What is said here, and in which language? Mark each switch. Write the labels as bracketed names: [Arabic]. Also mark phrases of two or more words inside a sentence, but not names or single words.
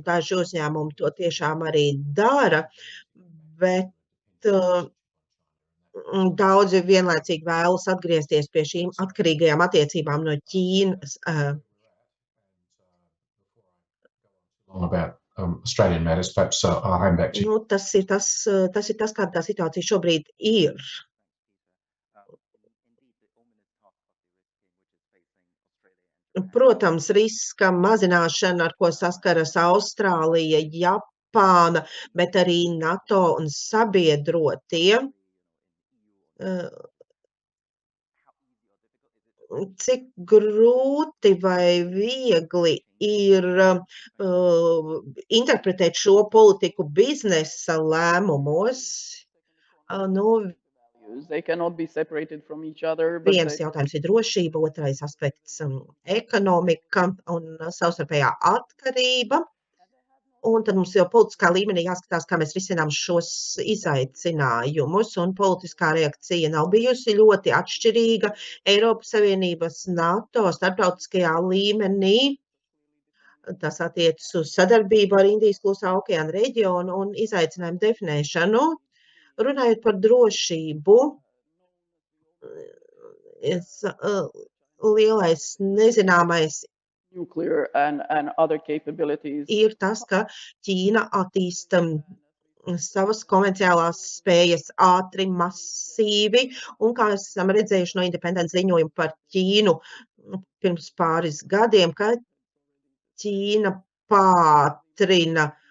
[Latvian] Daži uzņēmumi to tiešām arī dara, bet Daudzi vienlaicīgi vēlas atgriezties pie šīm atkarīgajām attiecībām no Ķīnas. [English] About Australian matters, perhaps I'll hand back to you. [Latvian] Tas ir tas, kāda tā situācija šobrīd ir. Protams, riska mazināšana, ar ko saskaras Austrālija, Japāna, bet arī NATO un sabiedrotie. Cik grūti vai viegli ir interpretēt šo politiku biznesa lēmumos? [English] They cannot be separated from each other. [Latvian] Viens jautājums ir drošība, otrais aspekts ekonomika un savstarpējā atkarība. Un tad mums jau politiskā līmenī jāskatās, kā mēs risinām šos izaicinājumus, un politiskā reakcija nav bijusi ļoti atšķirīga Eiropas Savienības, NATO, starptautiskajā līmenī. Tas attiecas uz sadarbību ar Indijas Klusā okeāna reģionu un izaicinājumu definēšanu. Runājot par drošību, lielais nezināmais [English] and other capabilities. [Latvian] Ir tas, ka Ķīna attīsta savas konvencionālās spējas ātri, masīvi, un kā esam redzējuši no Independence ziņojuma par Ķīnu pirms pāris gadiem, ka Ķīna pātrina